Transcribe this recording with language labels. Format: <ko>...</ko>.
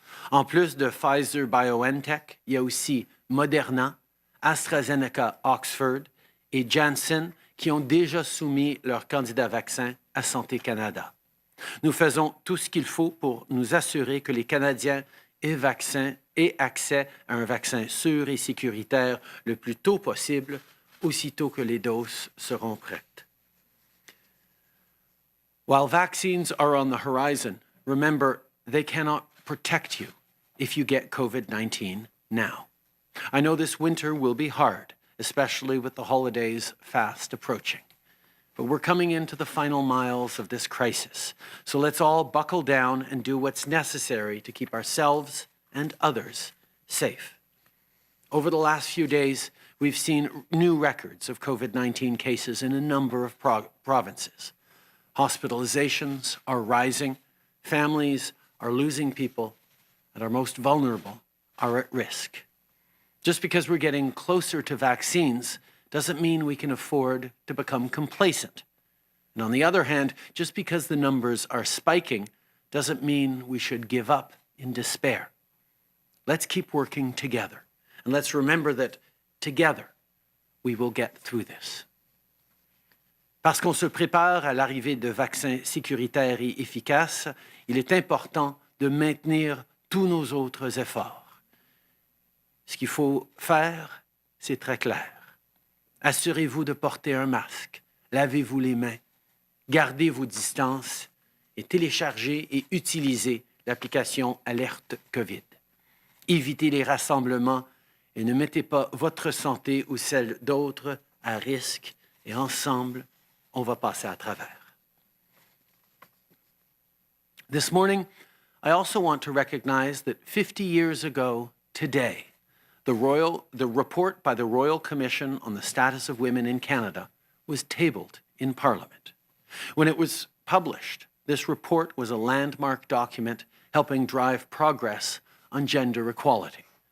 <fr>En plus de Pfizer-BioNTech, il y a aussi Moderna, AstraZeneca Oxford et Janssen qui ont déjà soumis leurs candidats vaccins à Santé Canada. Nous faisons tout ce qu'il faut pour nous assurer que les Canadiens aient accès à un vaccin sûr et sécuritaire le plus tôt possible, aussitôt que les doses seront prêtes.</fr> <en>While vaccines are on the horizon, remember they cannot protect you if you get COVID-19 now. I know this winter will be hard, especially with the holidays fast approaching. But we're coming into the final miles of this crisis, so let's all buckle down and do what's necessary to keep ourselves and others safe. Over the last few days, we've seen new records of COVID-19 cases in a number of provinces. Hospitalizations are rising, families are losing people, and our most vulnerable are at risk. Just because we're getting closer to vaccines doesn't mean we can afford to become complacent. And on the other hand, just because the numbers are spiking doesn't mean we should give up in despair. Let's keep working together, and let's remember that together we will get through this.</en> <fr>Parce qu'on se prépare à l'arrivée de vaccins sécuritaires et efficaces, il est important de maintenir tous nos autres efforts. Ce qu'il faut faire, c'est très clair. Assurez-vous de porter un masque, lavez-vous les mains, gardez vos distances et téléchargez et utilisez l'application Alerte COVID. Évitez les rassemblements et ne mettez pas votre santé ou celle d'autres à risque et ensemble, on va passer à travers.</fr> <en>This morning, I also want to recognize that 50 years ago today, the report by the Royal Commission on the Status of Women in Canada was tabled in Parliament. When it was published, this report was a landmark document helping drive progress on gender equality.</en>